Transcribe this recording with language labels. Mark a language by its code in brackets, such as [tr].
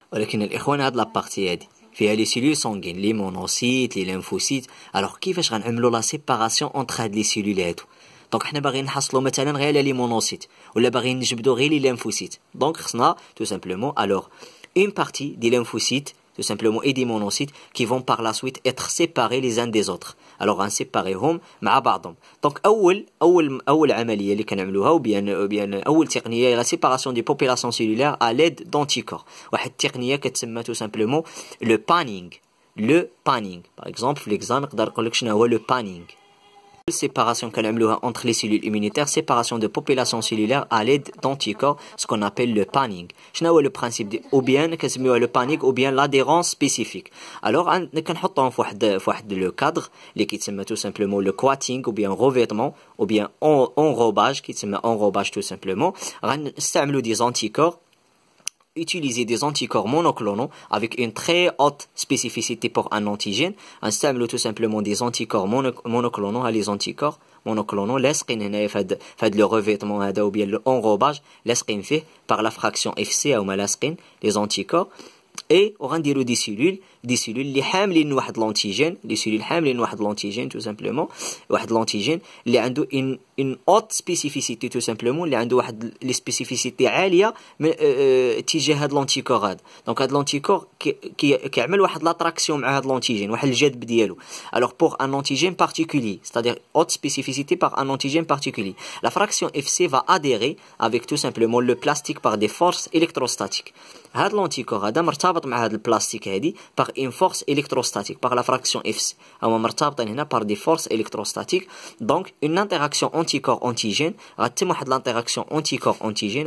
[ar] ولكن الإخوان هاد لابارتي هادي فيها لي سيلول سانغين لي مونوسيت لي ليمفوسيت. الوغ كيفاش غنعملوا لا سيباراسيون انتر هاد لي سيلول هادو؟ دونك حنا باغيين نحصلوا مثلا غير لي مونوسيت ولا باغيين نجبدوا غير لي ليمفوسيت. دونك خصنا تو سامبلومون الوغ [fr] une partie des lymphocytes tout simplement, et des monocytes qui vont par la suite être séparés les uns des autres. [ar] Alors غنسيباريهم مع بعضهم. [fr] Donc [ar] أول عملية اللي كنعملوها [fr] ou bien أول تقنية هي la séparation des populations cellulaires à l'aide d'anticorps. [ar] واحد التقنية كتسمى [fr] tout simplement le panning. Le panning. Par exemple, [ar] في l'examen نقدر نقول لك شنو هو le panning. [fr] Séparation entre les cellules immunitaires, séparation de populations cellulaires à l'aide d'anticorps, ce qu'on appelle le panning. [ar] شنو هو [fr] le principe ou bien le panning ou bien l'adhérence spécifique. Alors [ar] كنحطهم في واحد [fr] le cadre اللي كيتسمى tout simplement le coating ou bien revêtement ou bien enrobage كيتسمى enrobage tout simplement. غنستعملوا des anticorps, utiliser des anticorps monoclonaux avec une très haute spécificité pour un antigène. نستعملوا tout simplement des anticorps monoclonaux. Les anticorps monoclonaux [ar] لاصقين هنايا في هذا [fr] le revêtement هذا ou bien l'enrobage لاصقين فيه par la fraction FC أو ما لاصقين les anticorps. Et وغنديروا des cellules اللي حاملين واحد l'antigène, des cellules حاملين واحد l'antigène tout simplement, واحد l'antigène اللي عنده une haute spécificité tout simplement, اللي عنده واحد les spécificité عالية تجاه هاد l'anticorps هذا. [ar] Donc هاد l'anticorps كيعمل واحد l'attraction مع هاد l'antigène, واحد الجذب ديالو. [fr] Alors pour un antigène particulier, c'est-à-dire haute spécificité par un antigène particulier, la fraction FC va adhérer avec tout simplement le plastique par des forces électrostatiques. [ar] هاد l'anticorps هذا مرتبط مع هاد البلاستيك هادي [fr] par une force électrostatique, par la fraction FC. هما مرتبطين هنا par des forces électrostatiques. Donc une interaction anticorps-antigène [ar] غتتم واحد [fr] l'interaction anticorps-antigène.